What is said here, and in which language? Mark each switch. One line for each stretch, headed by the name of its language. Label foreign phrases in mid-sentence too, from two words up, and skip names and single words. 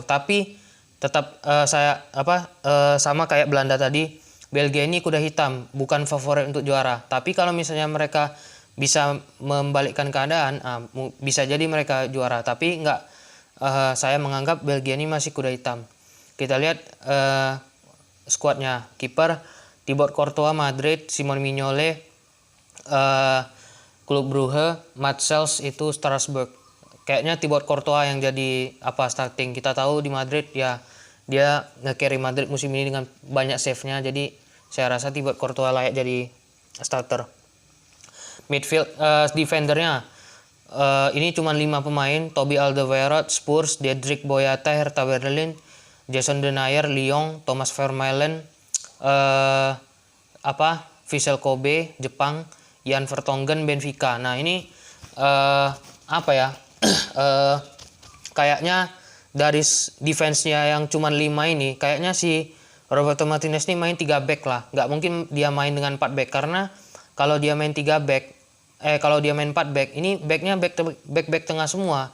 Indonesian: Tapi tetap sama kayak Belanda tadi, Belgia ini kuda hitam, bukan favorit untuk juara. Tapi kalau misalnya mereka bisa membalikkan keadaan, bisa jadi mereka juara. Tapi nggak, saya menganggap Belgia ini masih kuda hitam. Kita lihat skuadnya. Kiper Thibaut Courtois Madrid, Simon Mignolet Klub Brugge, Mats Hummels itu Strasbourg. Kayaknya Thibaut Courtois yang jadi starting. Kita tahu di Madrid ya, dia nge-carry Madrid musim ini dengan banyak save-nya. Jadi saya rasa Thibaut Courtois layak jadi starter.
English: Midfield defendernya
Indonesian: ini cuma 5 pemain: Toby Alderweireld Spurs, Diedrich Boyata Hertha Berlin, Jason Denayer Lyon, Thomas Vermaelen Vissel Kobe Jepang, Jan Vertonghen Benfica. Nah ini kayaknya dari defense-nya yang cuma 5 ini, kayaknya si Roberto Martinez ini main 3 back lah. Nggak mungkin dia main dengan 4 back, karena kalau dia main 4 back, ini backnya back tengah semua.